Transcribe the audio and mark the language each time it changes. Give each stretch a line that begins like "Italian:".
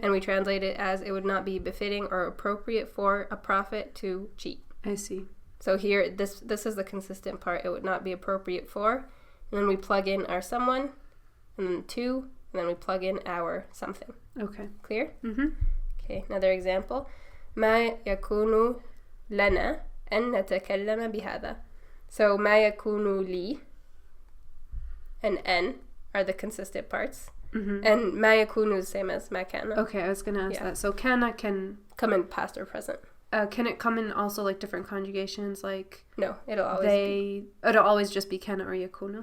English: And we translate it as it would not be befitting or appropriate for a prophet to cheat. I see. So here, this is the consistent part. It would not be appropriate for. And then we plug in our someone, and then to, and then we plug in our something. Okay. Clear? Okay, another example.
Arabic: ما يكون لنا أن نتكلم بهذا.
English: So
Arabic: ما يكون لي
English: and n are the consistent parts. And
Arabic: ما يكون
English: is the same as
Arabic: ما كان.
English: Okay, I was going to ask that. So kana can come in past or present. Can it come in also like different conjugations? Like no, it'll always just be kana or yakunu.